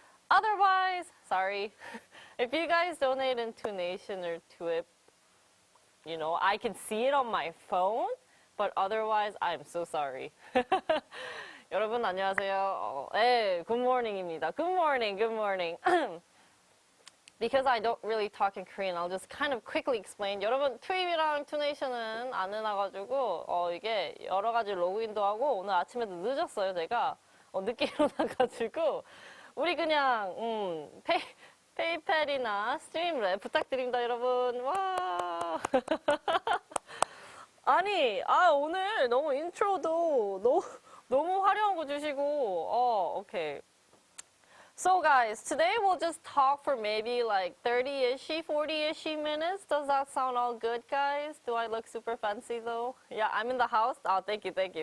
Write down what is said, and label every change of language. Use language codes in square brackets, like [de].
[en] Otherwise, sorry, if you guys donate in Tunation or Twip, you know, I can see it on my phone, but otherwise, I'm so sorry. [ko] 여러분 안녕하세요. 네, [en] good morning입니다. Good morning. Because I don't really talk in Korean, I'll just kind of quickly explain. [ko] 여러분, 트윕이랑 투네이션은 안 해놔가지고, 이게 여러 가지 로그인도 하고, 오늘 아침에도 늦었어요, 제가. 늦게 일어나가지고, 우리 그냥, 페이팔이나 스트림랩 부탁드립니다, 여러분. 와. 아니, 오늘 너무 인트로도 너무 화려한 거 주시고, 오케이. [en] So guys, today we'll just talk for maybe like 30-ish, 40-ish minutes. Does that sound all good, guys? Do I look super fancy though? Yeah, I'm in the house. Oh, thank you.